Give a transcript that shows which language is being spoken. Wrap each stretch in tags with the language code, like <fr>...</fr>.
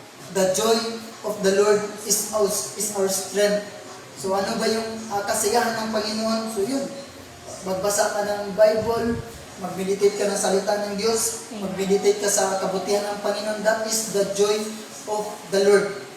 <en>The joy of the Lord is our strength.</en> <tl>So ano ba yung kasiyahan ng Panginoon? So yun, magbasa ka ng Bible, mag-meditate ka ng salita ng Diyos, mag-meditate ka sa kabutihan ng Panginoon.</tl> <en>That is the joy of the Lord.</en>